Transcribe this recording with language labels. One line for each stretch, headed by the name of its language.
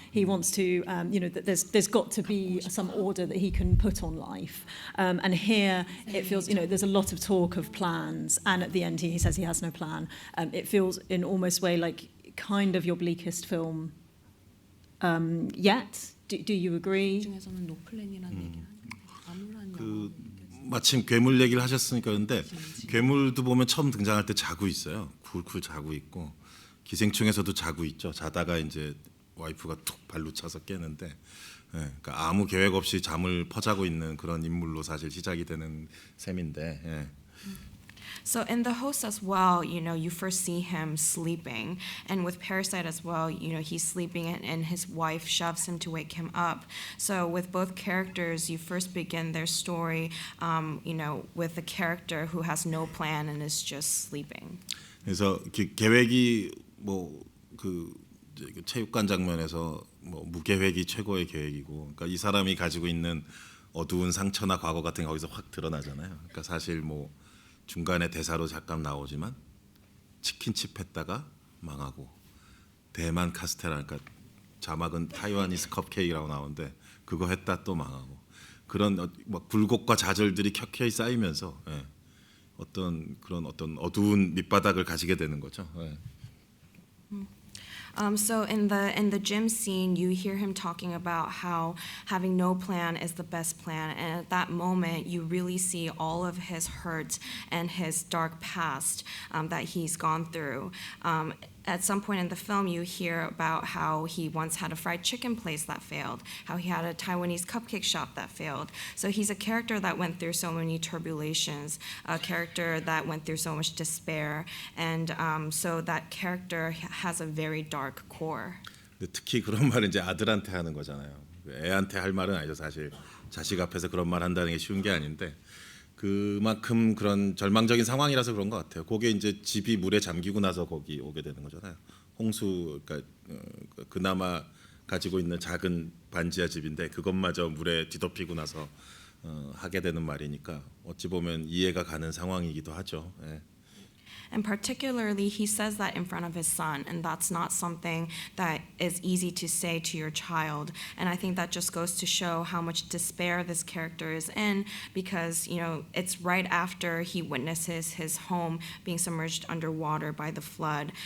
English: He wants to, that there's got to be some order that he can put on life. And here it feels, there's a lot of talk of plans, and at the end he says he has no plan. It feels in almost way like kind of your bleakest film yet. Do you agree?
Korean: 중에서는 노플랜이라는 얘기를 하는데 그 마침 괴물 얘기를 하셨으니까 근데 괴물도 보면 처음 등장할 때 자고 있어요. 굴굴 자고 있고 기생충에서도 자고 있죠. 자다가 이제 와이프가 툭 발로 차서 깨는데 그러니까 아무 계획 없이 잠을 퍼자고 있는 그런 인물로 사실 시작이 되는 셈인데
English: So in The Host as well, you first see him sleeping, and with Parasite as well, he's sleeping and his wife shoves him to wake him up. So with both characters, you first begin their story, with a character who has no plan and is just sleeping.
Korean: 그래서 계획이 그 체육관 장면에서 무계획이 최고의 계획이고, 그러니까 이 사람이 가지고 있는 어두운 상처나 과거 같은 게 거기서 확 드러나잖아요. 그러니까 사실 중간에 대사로 잠깐 나오지만 치킨칩 했다가 망하고, 대만 카스테라, 그러니까 자막은 타이와니스 컵케이크라고 나오는데 그거 했다 또 망하고, 그런 굴곡과 좌절들이 켜켜이 쌓이면서 어떤 어두운 밑바닥을 가지게 되는 거죠.
English: So in the gym scene, you hear him talking about how having no plan is the best plan, and at that moment, you really see all of his hurt and his dark past that he's gone through. At some point in the film, you hear about how he once had a fried chicken place that failed, how he had a Taiwanese cupcake shop that failed. So he's a character that went through so many tribulations, a character that went through so much despair, and so that character has a very dark core.
Korean: 근데 특히 그런 말은 이제 아들한테 하는 거잖아요. 애한테 할 말은 아니죠. 사실 자식 앞에서 그런 말 한다는 게 쉬운 게 아닌데, 그만큼 그런 절망적인 상황이라서 그런 것 같아요. 그게 이제 집이 물에 잠기고 나서 거기 오게 되는 거잖아요. 홍수, 그러니까 그나마 가지고 있는 작은 반지하 집인데 그것마저 물에 뒤덮이고 나서 하게 되는 말이니까 어찌 보면 이해가 가는 상황이기도 하죠. 예.
English: And particularly, he says that in front of his son, and that's not something that is easy to say to your child. And I think that just goes to show how much despair this character is in, because, it's right after he witnesses his home being submerged underwater by the flood.